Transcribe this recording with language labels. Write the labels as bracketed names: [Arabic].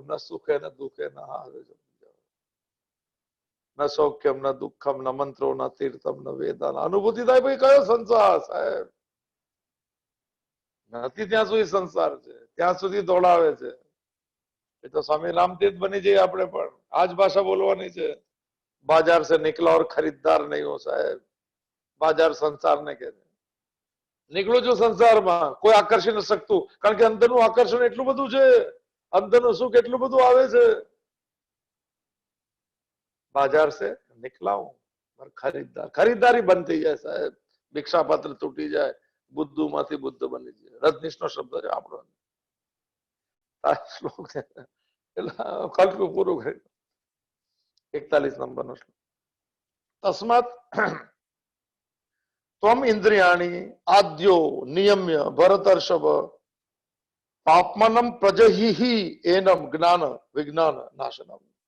[Sanskrit] ન સુખે ન દુઃખે ન હારે, ન સૌખ્યમ ન દુઃખમ ન મંત્રો ન તીર્થમ ન વેદા. [Gujarati] અનુભૂતિ થાય ભાઈ કયો સંસાર સાહેબ? નથી ત્યાં સુધી સંસાર છે, ત્યાં સુધી દોડાવે છે. એ તો સ્વામી રામતીર્થ બની જઈએ આપણે પણ. આજ ભાષા બોલવાની છે. [Hindi] बाजार से निकला और खरीदार नहीं हो साहेब. [Gujarati] बाजार સંસારને કહે છે. નીકળો છો સંસારમાં, કોઈ આકર્ષી ન શકતું. કારણ કે અંદરનું આકર્ષણ એટલું બધું છે, અંદરનું સુખ એટલું બધું આવે છે. [Hindi] बाजार से निकला हूं पर खरीदार, खरीदारी [Gujarati] બંધ થઈ જાય સાહેબ. ભિક્ષાપાત્ર તૂટી જાય, બુદ્ધુ માંથી બુદ્ધ બની જાય. રજનીશ નો શબ્દ છે આપણો. આ શ્લોક છે એટલે કલ્પ પૂરું કરી. [Sanskrit] 41 [Gujarati] નંબરનો શ્લોક. [Sanskrit] તસ્માત ત્વમ ઇન્દ્રિયાણી આદ્યો નિયમ્ય ભરતર્ષભ પાપમનમ પ્રજહિ એનમ જ્ઞાન વિજ્ઞાન નાશનમ.